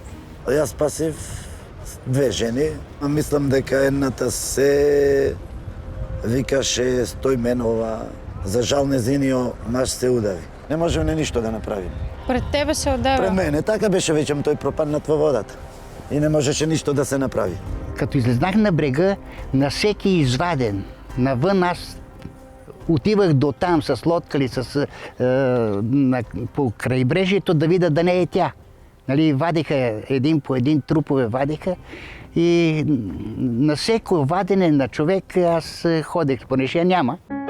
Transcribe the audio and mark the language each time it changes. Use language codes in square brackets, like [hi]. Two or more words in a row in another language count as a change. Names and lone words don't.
[mk] Јас спасив две жени, а мислам дека едната се викаше Стојменова. За жал незиниот маж се удави. Не можеме ништо да направиме. Пред тебе се одева? Пред мене, така беше вече, тој пропаднат во водата. И не можеше ништо да се направи. [bg] Като излезнах на брега, на всеки изваден. Навън аз отивах до там с лодка или по крайбрежието да видя да не е тя. Нали, вадиха един по един, трупове вадиха. И на всеко вадене на човек аз ходех, понеже я няма.